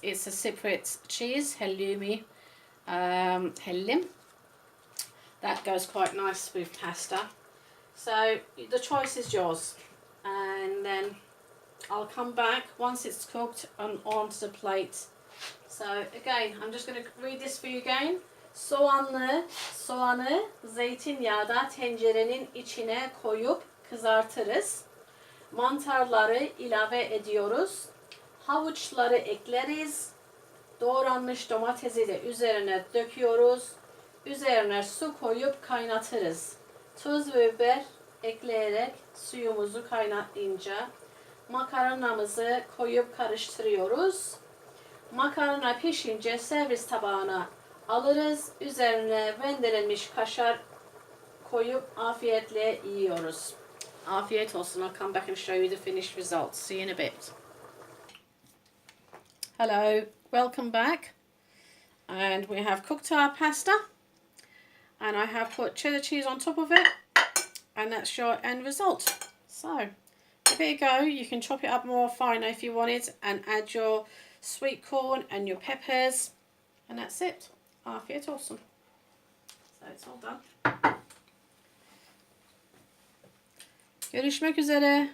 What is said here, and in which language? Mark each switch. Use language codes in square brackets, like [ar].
[en] It's a separate cheese, halloumi, hellim. That goes quite nice with pasta. So the choice is yours. And then I'll come back once it's cooked and onto the plate. So again, I'm just going to read this for you again. [tr] Soğanı zeytinyağda tencerenin içine koyup kızartırız. Mantarları ilave ediyoruz. Havuçları ekleriz. Doğranmış domatesi de üzerine döküyoruz. Üzerine su koyup kaynatırız. Tuz ve biber ekleyerek suyumuzu kaynatınca makarnamızı koyup karıştırıyoruz. Makarna pişince servis tabağına alırız. Üzerine rendelenmiş kaşar koyup afiyetle yiyoruz. Afiyet olsun. [en] I'll come back and show you the finished results. See you in a bit. Hello, welcome back. And we have cooked our pasta. And I have put cheddar cheese on top of it. And that's your end result. So, give it a go. You can chop it up more finer if you want it. And add your sweet corn and your peppers. And that's it. [tr] Afiyet olsun. [en] So it's all done. [tr] Görüşmek üzere.